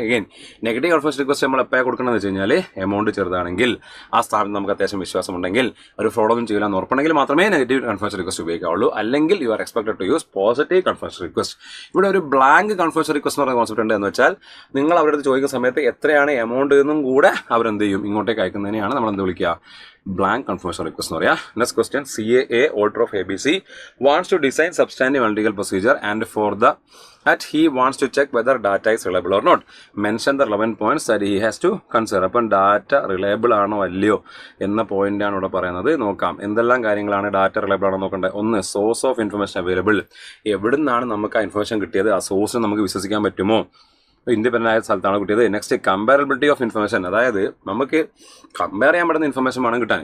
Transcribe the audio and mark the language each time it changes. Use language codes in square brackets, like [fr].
[ml] Again negative confirmation request നമ്മൾ എപ്പോഴാണ് കൊടുക്കണമെന്ന് വെച്ച് കഴിഞ്ഞാൽ, എമൗണ്ട് ചെറുതാണെങ്കിൽ, ആ സ്ഥാപനം നമുക്ക് അത്യാവശ്യം വിശ്വാസമുണ്ടെങ്കിൽ, ഒരു ഫ്രോഡൊന്നും ചെയ്യില്ല എന്ന് ഉറപ്പുണ്ടെങ്കിൽ മാത്രമേ നെഗറ്റീവ് കൺഫർമേഷൻ റിക്വസ്റ്റ് ഉപയോഗിക്കാവുള്ളൂ. അല്ലെങ്കിൽ [en] You are expected to use positive confirmation request. [ml] ഇവിടെ ഒരു ബ്ലാങ്ക് കൺഫർമേഷൻ റിക്വസ്റ്റ് എന്ന് പറയുന്ന കോൺസെപ്റ്റ് ഉണ്ട്. എന്ന് വെച്ചാൽ നിങ്ങൾ അവരുടെ അടുത്ത് ചോദിക്കുന്ന സമയത്ത് എത്രയാണ് എമൗണ്ട് എന്നും കൂടെ അവരെന്ത് ചെയ്യും, ഇങ്ങോട്ടേക്ക് അയക്കുന്നതിനെയാണ് നമ്മൾ എന്ത് വിളിക്കുക, blank confirmation request എന്ന് പറയാ. [en] Next question, CAA auditor of ABC wants to design substantive analytical procedure and for that he wants to check whether data is reliable or not. Mention the 11 points that he has to consider. [ml] അപ്പം data reliable ആണോ അല്ലയോ എന്ന പോയിന്റാണ് ഇവിടെ പറയുന്നത്. നോക്കാം എന്തെല്ലാം കാര്യങ്ങളാണ് ഡാറ്റ റിലയബിൾ ആണോ നോക്കേണ്ടത്. 1, സോഴ്സ് ഓഫ് ഇൻഫർമേഷൻ അവൈലബിൾ, എവിടെ നിന്നാണ് നമുക്ക് ആ ഇൻഫർമേഷൻ കിട്ടിയത്, ആ സോഴ്സ് നമുക്ക് വിശ്വസിക്കാൻ പറ്റുമോ, ഇൻഡിപെൻഡൻ്റ് ആയ സ്ഥലത്താണ് കിട്ടിയത്. നെക്സ്റ്റ്, കമ്പാരബിലിറ്റി ഓഫ് ഇൻഫർമേഷൻ, അതായത് നമുക്ക് കമ്പയർ ചെയ്യാൻ പറ്റുന്ന ഇൻഫർമേഷൻ വേണം കിട്ടാൻ.